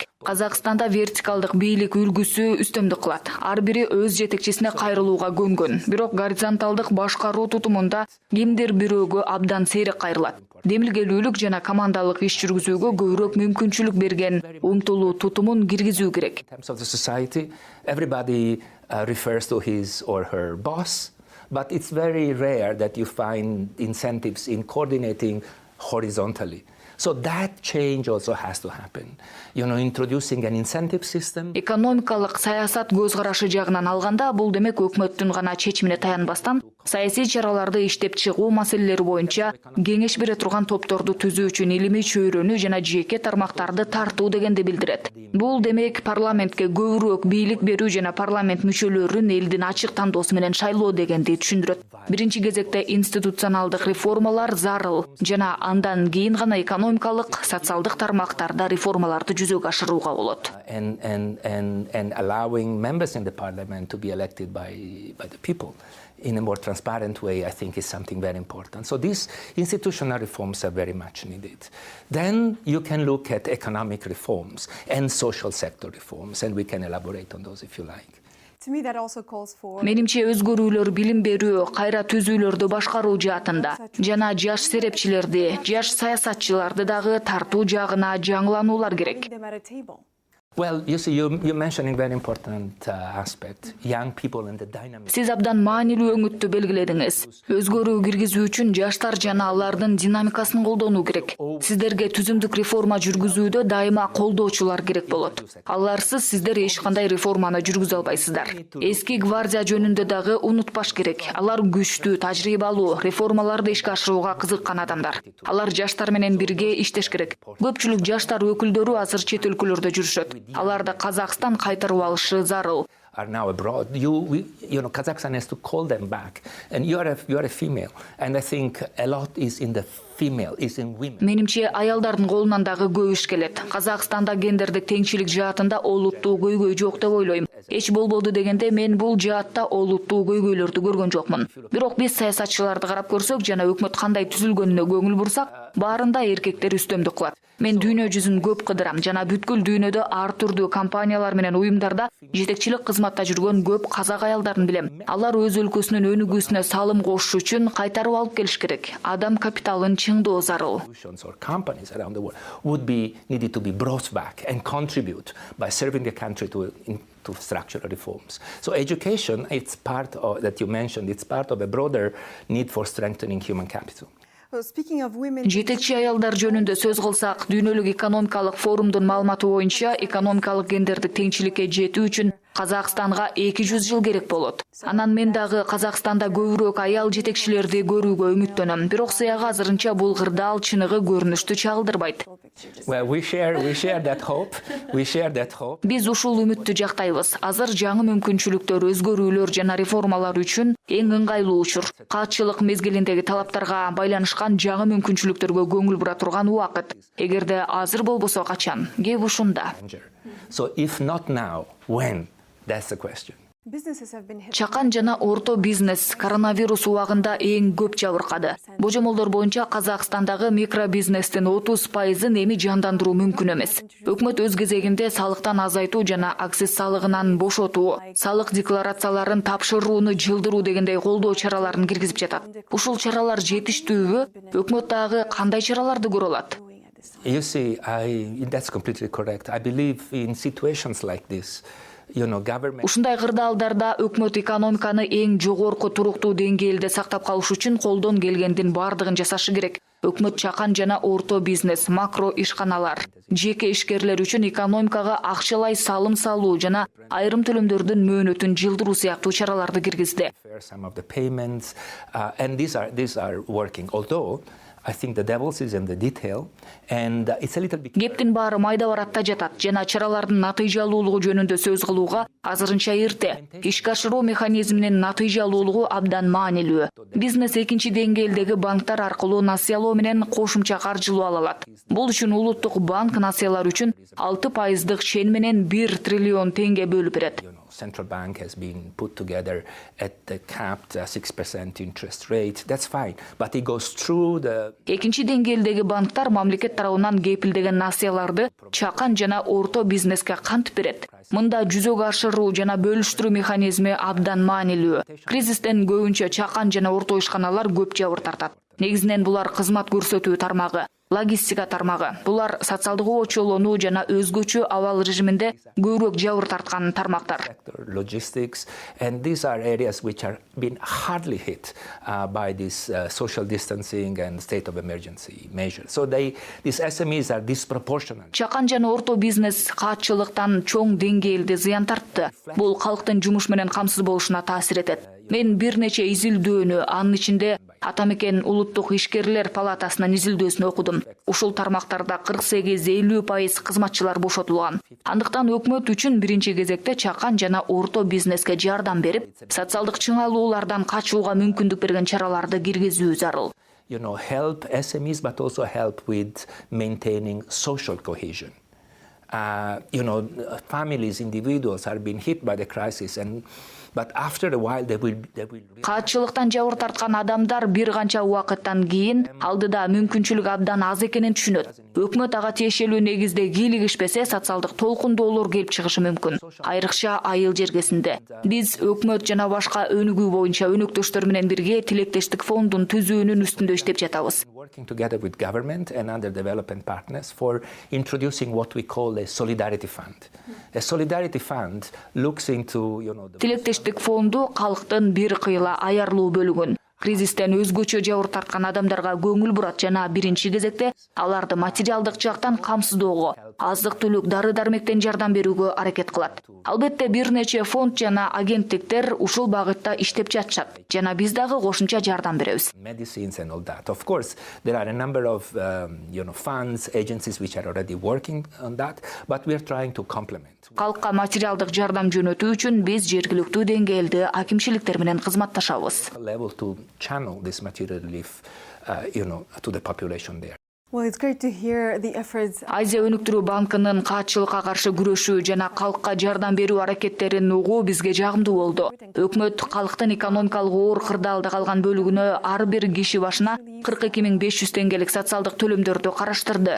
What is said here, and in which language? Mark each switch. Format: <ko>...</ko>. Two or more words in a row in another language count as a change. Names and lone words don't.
<ky>Казакстанда вертикалдык бийлик үлгүсү үстөмдүк кылат. Ар бири өз жетекчисине кайрылууга көнгөн. Бирок горизонталдык башкаруу тутумунда кимдир бирөөгө абдан сейрек кайрылат. Демилгелүүлүк жана командалык иш жүргүзүүгө көбүрөөк мүмкүнчүлүк берген умтулуу тутумун киргизүү керек.</ky> <en>In terms of the society, everybody refers to his or her boss, but it's very rare that you find incentives in coordinating horizontally. So that change also has to happen. Introducing an incentive system.</en> <ky>Экономикалык саясат көз карашы жагынан алганда бул демек өкмөттүн гана чечимине таянбастан саясий чараларды иштеп чыгуу маселелери боюнча кеңеш бере турган топторду түзүү үчүн илимий чөйрөнүү жана жеке тармактарды тартуу дегенди билдирет. Бул демек парламентке көбүрөөк бийлик берүү жана парламент мүчөлөрүн элдин ачык тандоосу менен шайлоо дегенди түшүндүрөт. Биринчи кезекте институционалдык реформалар зарыл жана андан кийин гана экономикалык, социалдык тармактарда реформаларды жүзөгө ашырууга болот.</ky> <en>And allowing members in the parliament to be elected by the people in a more transparent way, I think, is something very important. So these institutional reforms are very much needed. Then you can look at economic reforms and social sector reforms, and we can elaborate on those if you like. To me, that also calls for</en> <ky>Менимче өзгөрүүлөр билим берүү, кайра түзүүлөрдү башкаруу жаатында жана жаш серепчилерди, жаш саясатчыларды дагы тартуу жагына жаңылануулар керек.</ky> <en>them at a table. Well, you see, you're mentioning very important aspect, young people and the dynamic.</en> <ky>Сиз абдан маанилүү өңүттү белгиледиңиз. Өзгөрүү киргизүү үчүн жаштар жана алардын динамикасын колдонуу керек. Сиздерге түзүмдүк реформа жүргүзүүдө дайыма колдоочулар керек болот. Аларсыз сиздер эч кандай реформаны жүргүзө албайсыздар. Эски гвардия жөнүндө дагы унутпаш керек. Алар күчтүү, тажрыйбалуу, реформаларды ишке ашырууга кызыккан адамдар. Алар жаштар менен бирге иштеш керек. Көпчүлүк жаштар өкүлдөрү азыр чет өлкөлөрдө жүрүшөт. Аларды Казакстан кайтарып алышы зарыл.</ky> <en>Are now abroad. Kazakhstan has to call them back. And you are a female. And I think a lot is in the female, is in women.</en> <ky>Менимче аялдардын колунан дагы көп иш келет. Казакстанда гендердик теңчилик жаатында олуттуу көйгөй жок деп ойлойм. Эч болбоду дегенде мен бул жаатта олуттуу көйгөйлөрдү көргөн жокмун. Бирок биз саясатчыларды карап көрсөк жана өкмөт кандай түзүлгөнүнө көңүл бурсак, баарында эркектер үстөмдүк кылат. Мен дүйнө жүзүн көп кыдырам жана бүткүл дүйнөдө ар түрдүү компаниялар менен уюмдарда жетекчилик кызматта жүргөн көп казак аялдарын билем. Алар өз өлкөсүнүн өнүгүүсүнө салым кошуш үчүн кайтарып алып келиш керек. Адам капиталын чыңдоо зарыл.</ky> <en>Or companies around the world would be needed to be brought back and contribute by serving the country to structural reforms. So education, it's part of, that you mentioned, it's part of a broader need for strengthening human capital. Speaking of women,</en> <ky>Жетекчи аялдар жөнүндө сөз кылсак, дүйнөлүк экономикалык форумдун маалыматы боюнча экономикалык гендердик теңчиликке жетүү үчүн Казакстанга 200 жыл керек болот. Анан мен дагы Казакстанда көбүрөөк аял жетекчилерди көрүүгө үмүттөнөм. Бирок сыяга азырынча бул кырдаал чыныгы көрүнүштү чагылдырбайт.</ky> <en>Well, we share that hope. We share that hope.</en> <ky>Биз ушул үмүттү жактайбыз. Азыр жаңы мүмкүнчүлүктөр, өзгөрүүлөр жана реформалар үчүн эң ыңгайлуу учур. Катчылык мезгилиндеги талаптарга байланышкан жаңы мүмкүнчүлүктөргө көңүл бура турган убакыт. Эгерде азыр болбосо качан? Кеп ушунда.</ky> <en>So if not now, when? That's the question. businesses have been hit.</en> <ky>Чакан жана орто бизнес коронавирус убагында эң көп жабыркады. Божомолдор боюнча Казакстандагы микробизнестин 30%-ын эми жандандыруу мүмкүн эмес. Өкмөт өз кезегинде салыктан азайтуу жана акциз салыгынан бошотуу, салык декларацияларын тапшырууну жылдыруу дегендей колдоо чараларын киргизип жатат. Ушул чаралар жетиштүүбү? Өкмөт дагы кандай чараларды көрө алат?</ky> <en>You see, that's completely correct. I believe in situations like this, government...</en> <ky>Ушундай кырдаалдарда өкмөт экономиканы эң жогорку туруктуу деңгээлде сактап калыш үчүн колдон келгендин бардыгын жасашы керек. Өкмөт чакан жана орто бизнес, макро ишканалар, жеке ишкерлер үчүн экономикага акчалай салым салуу жана айрым төлөмдөрдүн мөөнөтүн жылдыруу сыяктуу чараларды киргизди.</ky> <en>Some of the payments, and these are working. Although I think the devil is in the detail, and it's a little bit...</en> <ky>Кептин баары майда баратта жатат жана чаралардын натыйжалуулугу жөнүндө сөз кылууга азырынча эрте. Ишке ашыруу механизминин натыйжалуулугу абдан маанилүү. Бизнес экинчи деңгээлдеги банктар аркылуу насыялоо менен кошумча каржылоо ала алат. Бул үчүн улуттук банк насыялар үчүн 6% чен менен 1 триллион теңге бөлүп берет.</ky> <en>Central Bank has been put together at the capped 6% interest rate. That's fine, but it goes through the...</en> <ky>Экинчи деңгээлдеги банктар мамлекет тарабынан кепилдеген насыяларды чакан жана орто бизнеске кантип берет. Мында жүзөгө ашыруу жана бөлүштүрүү механизми абдан маанилүү. Кризистен көбүнчө чакан жана орто ишканалар көп жабыр тартат. Негизинен булар кызмат көрсөтүү тармагы. логистика тармагы. Булар социалдык очолоону жана өзгөчө абал режиминде көбүрөөк жабыр тарткан тармактар.</ky> <en>Logistics, and these are areas which are been hardly hit by this social distancing and state of emergency measures. So these SMEs are disproportionate.</en> <ky>Чакан жана орто бизнес каатчылыктан чоң деңгээлде зыян тартты. Бул калктын жумуш менен камсыз болушуна таасир этет. Мен бир нече изилдөөнү, анын ичинде Атамекен Улуттук ишкерлер палатасынын изилдөөсүн окудум. Ушул тармактарда 48-50% кызматчылар бошотулган. Андыктан өкмөт үчүн биринчи кезекте чакан жана орто бизнеске жардам берип, социалдык чыңалуулардан качууга мүмкүндүк берген чараларды киргизүү зарыл.</ky> <en>Help SMEs, but also help with maintaining social cohesion. Families, individuals are being hit by the crisis, but after a while they will.</en> <ky>Каатчылыктан жабыр тарткан адамдар бир канча убакыттан кийин алдыда мүмкүнчүлүк абдан аз экенин түшүнөт. Өкмөт ага тиешелүү негизде кийлигишпесе, социалдык толкундоолор келип чыгышы мүмкүн. Айрыкча айыл жергесинде. Биз өкмөт жана башка өнүгүү боюнча өнөктөштөр менен бирге тилектештик фондун түзүүнүн үстүндө иштеп жатабыз.</ky> <en>Working together with government and other development partners for introducing what we call a solidarity fund. A solidarity fund looks into,</en> <ky>Тилектештик фонду калктын бир кыйла аярлуу бөлүгүн кризистен өзгөчө жабыр тарткан адамдарга көңүл бурат жана биринчи кезекте аларды материалдык жактан камсыздоого, аздык-түлүк, дары-дармектен жардам берүүгө аракет кылат. Албетте бир нече фонд жана агенттиктер ушул багытта иштеп жатышат жана биз дагы кошумча жардам беребиз.</ky> <en>Medicines and all that. Of course, there are a number of funds, agencies which are already working on that, but we are trying to complement.</en> <ky>Калкка материалдык жардам жөнөтүү үчүн биз жергиликтүү деңгээлде акимчиликтер менен кызматташабыз.</ky> <en>Level to channel this material relief, to the population there. Well, it's great to hear the efforts.</en> <ky>Азия өнүктүрүү банкынын каатчылыкка каршы күрөшүү жана калкка жардам берүү аракеттерин угуу бизге жагымдуу болду. Өкмөт калктын экономикалык оор кырдаалда калган бөлүгүнө ар бир киши башына 42.500 теңгелик социалдык төлөмдөрдү караштырды.</ky>